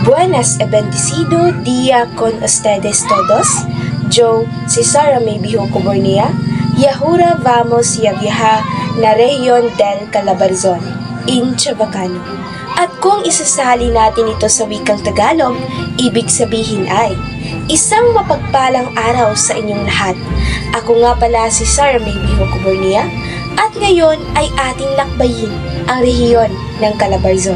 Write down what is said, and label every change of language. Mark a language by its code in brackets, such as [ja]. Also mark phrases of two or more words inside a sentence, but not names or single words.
[cbk] Buenas e bendecido día con ustedes todos. Yo, si Sara May Biho Cobornia, y ahora vamos a viajar na rehiyon del Calabarzon, in Chabacano. [tl] At kung isasali natin ito sa wikang Tagalog, ibig sabihin ay, isang mapagpalang araw sa inyong lahat. Ako nga pala si Sara May Biho Cobornia, at ngayon ay ating lakbayin ang rehiyon ng Calabarzon.